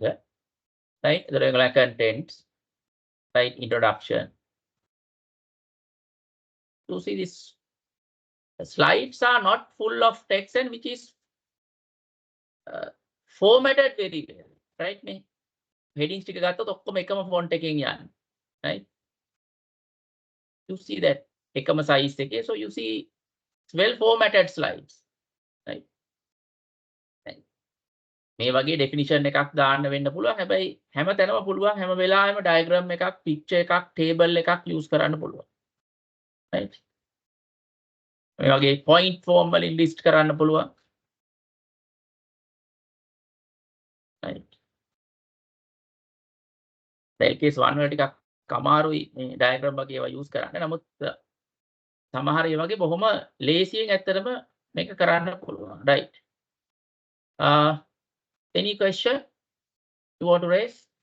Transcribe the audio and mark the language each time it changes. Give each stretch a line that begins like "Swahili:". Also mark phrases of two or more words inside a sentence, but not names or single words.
English: Right.
Sinhala: ඒතර ඒගොල්ලෝ
English: contents, right, introduction. You see this slides are not full of text and which is formatted very well. Right.
Sinhala: මේ headings ටික ගත්තොත් ඔක්කොම එකම font එකකින් යන්නේ.
English: Right. You see that
Sinhala: එකම size එකේ,
English: so you see well formatted slides, right?
Sinhala: මේ වගේ definition එකක් දාන්න වෙන්න පුළුවන්. හැබැයි හැම තැනම පුළුවන් හැම වෙලාවෙම diagram එකක්, picture එකක්, table එකක් use කරන්න පුළුවන්. Right? මේ වගේ
English: point form
Sinhala: වලින් list කරන්න පුළුවන්.
English: Right?
Sinhala: case 1 වල ටිකක් අමාරුයි මේ diagram වගේ ඒවා use කරන්න. නමුත් සමහර ඒ වගේ බොහොම ලේසියෙන් ඇත්තටම මේක කරන්න පුළුවන්.
English: Right? Any question you want to raise?